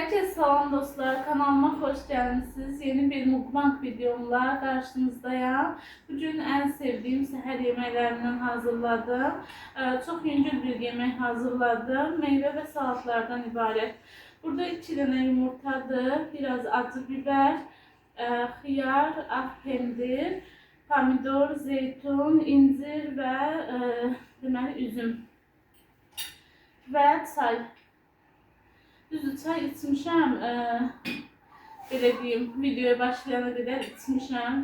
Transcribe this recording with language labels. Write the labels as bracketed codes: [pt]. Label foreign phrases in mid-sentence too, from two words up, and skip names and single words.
[tr] Salam dostlar, kanalıma hoş geldiniz. Yeni bir mukbang videomla karşınızdayım. Bugün en sevdiğim seher yemeklerinden hazırladım. Çok yüngül bir yemek hazırladım. Meyve ve salatlardan ibaret. Burada 2 tane yumurtadır, biraz acı biber, xiyar, pendir, pomidor, zeytun, incir ve üzüm ve çay. [az] Düzdür, çay içmişəm, belə deyim, videoya başlayana qədər içmişəm.